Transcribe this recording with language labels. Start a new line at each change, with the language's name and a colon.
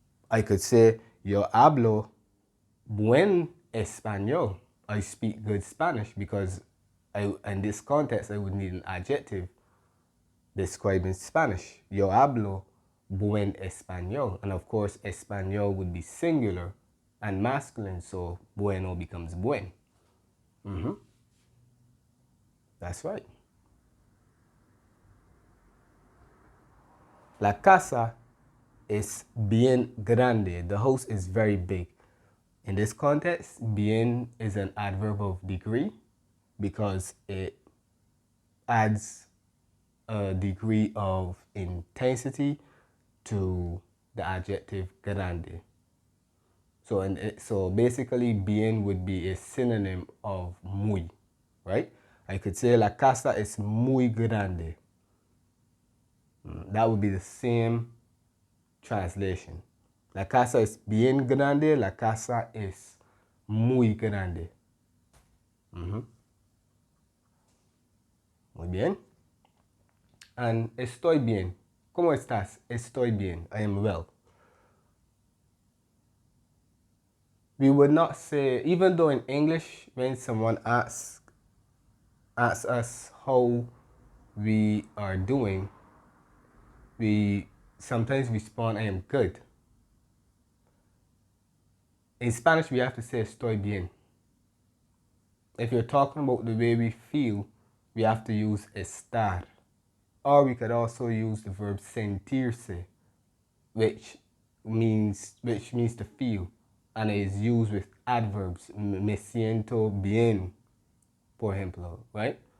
English: I could say
Spanish: yo hablo buen español.
English: I speak good Spanish because in this context, I would need an adjective describing Spanish.
Spanish: Yo hablo buen español.
English: And of course, español would be singular and masculine, so bueno becomes buen. That's right.
Spanish: La casa es bien grande.
English: The house is very big. In this context, bien is an adverb of degree because it adds a degree of intensity to the adjective grande. So basically, bien would be a synonym of muy, right? I could say
Spanish: la casa es muy grande.
English: That would be the same translation.
Spanish: La casa es bien grande, la casa es muy grande. Muy bien. And estoy bien. ¿Cómo estás? Estoy bien.
English: I am well. We would not say, even though in English, when someone asks us how we are doing, we sometimes respond, I am good. In Spanish, we have to say
Spanish: estoy bien.
English: If you're talking about the way we feel, we have to use estar. Or we could also use the verb sentirse, which means to feel, and it is used with adverbs.
Spanish: Me siento bien, por ejemplo, right?